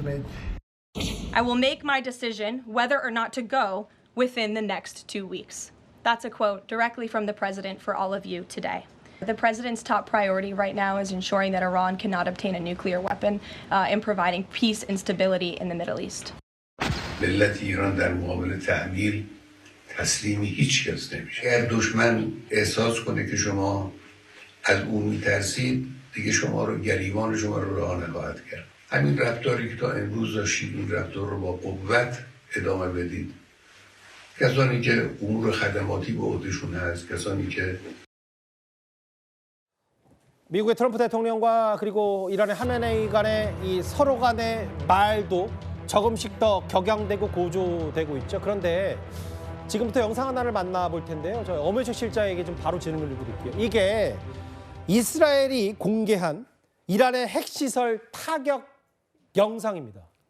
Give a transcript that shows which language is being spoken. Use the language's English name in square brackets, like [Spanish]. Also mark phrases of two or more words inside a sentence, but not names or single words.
[English] I will make my decision whether or not to go within the next 2 weeks. That's a quote directly from the president for all of you today. The president's top priority right now is ensuring that Iran cannot obtain a nuclear weapon and providing peace and stability in the Middle East. [Persian] ملت ایران در مقابل تعمیل تسلیم هیچ کس نمیشه. اگر دشمن احساس کنه که شما از اون میترسید، دیگه شما رو گریبان شما رو رها نخواهد کرد. همین رفتاری که تا امروز داشتید، این رفتار رو با قوت ادامه بدید. کسانی که امور خدماتی به عهدهشون هست، کسانی که [Korean] 미국의 트럼프 대통령과 그리고 이란의 하메네이 간의 이 서로 간의 말도 조금씩 더 격양되고 고조되고 있죠. 그런데 지금부터 영상 하나를 만나볼 텐데요. 저 엄효식 실장에게 좀 바로 질문을 드릴게요. 이게 이스라엘이 공개한 이란의 핵시설 타격 영상입니다.